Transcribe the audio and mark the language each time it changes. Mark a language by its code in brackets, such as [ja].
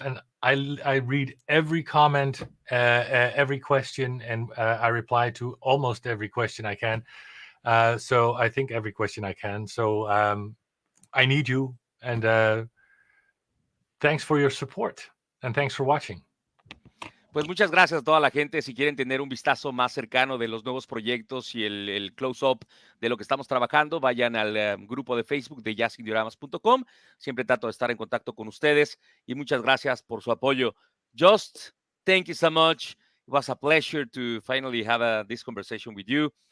[en] And I read every comment, every question, and I reply to almost every question I can. So I think every question I can. So I need you. And thanks for your support. And thanks for watching. [es] Pues muchas gracias a toda la gente. Si quieren tener un vistazo más cercano de los nuevos proyectos y el close-up de lo que estamos trabajando, vayan al grupo de Facebook de jazzincdioramas.com. Siempre trato de estar en contacto con ustedes y muchas gracias por su apoyo. [en] Joost, thank you so much. It was a pleasure to finally have this conversation with you.